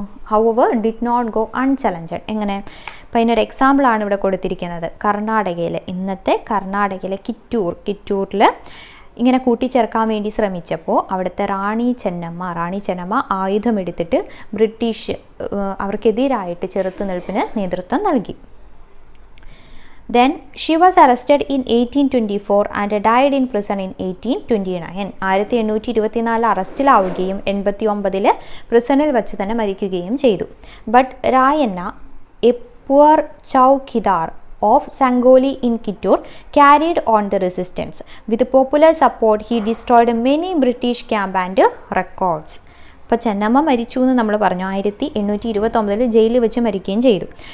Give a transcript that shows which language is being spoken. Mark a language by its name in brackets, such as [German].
[English] however did not go unchallenged. [Malayalam] എങ്ങനെ? അപ്പോൾ അതിനൊരു എക്സാമ്പിളാണ് ഇവിടെ കൊടുത്തിരിക്കുന്നത്. ഇന്നത്തെ കർണാടകയിലെ കിറ്റൂരിൽ ഇങ്ങനെ കൂട്ടിച്ചേർക്കാൻ വേണ്ടി ശ്രമിച്ചപ്പോൾ അവിടുത്തെ റാണി ചെന്നമ്മ ആയുധമെടുത്തിട്ട് ബ്രിട്ടീഷ് അവർക്കെതിരായിട്ട് ചെറുത്തുനിൽപ്പിന് നേതൃത്വം നൽകി. [English] Then she was arrested in 1824 and died in prison in 1829. [Malayalam] 1824 അറസ്റ്റിലാവുകയും 89 പ്രിസണിൽ വെച്ച് തന്നെ മരിക്കുകയും ചെയ്തു. [English] But Rayanna, a poor chowkidar of Sangoli in Kittur, carried on the resistance. With popular support, he destroyed many British camp and records. [Malayalam] അപ്പോൾ ചെന്നമ്മ മരിച്ചു എന്ന് നമ്മൾ പറഞ്ഞു. 1829 ജയിലിൽ വെച്ച് മരിക്കുകയും ചെയ്തു.